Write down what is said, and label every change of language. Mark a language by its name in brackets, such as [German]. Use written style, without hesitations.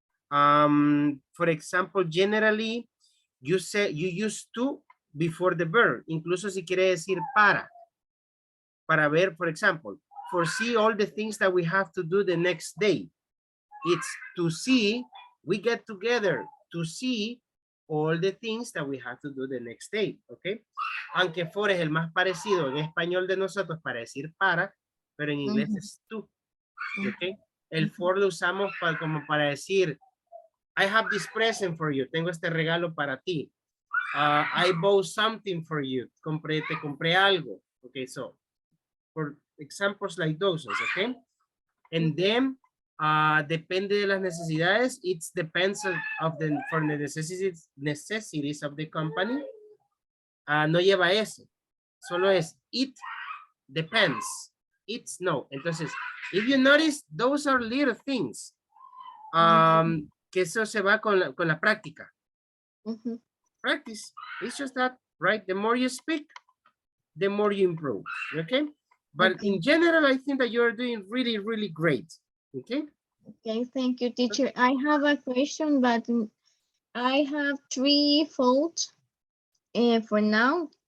[English] For example, generally, you use to before the verb, [Spanish] incluso si quiere decir para ver, [English] for example, foresee all the things that we have to do the next day. It's to see, we get together to see all the things that we have to do the next day, okay? [Spanish] Aunque for es el más parecido en español de nosotros para decir para, pero en inglés es to, okay? El for lo usamos como para decir, [English] I have this present for you, [Spanish] tengo este regalo para ti. [English] I bought something for you, [Spanish] te compré algo, [English] okay? So, for examples like those, okay? And then, [Spanish] depende de las necesidades, [English] it depends for the necessities of the company. [Spanish] No lleva ese, solo es [English] it depends, it's no. [Spanish] Entonces, [English] if you notice, those are little things. [Spanish] Que eso se va con la práctica. [English] Practice, it's just that, right? The more you speak, the more you improve, okay? But in general, I think that you're doing really, really great, okay? Okay, thank you, teacher. I have a question, but I have 3 faults for now.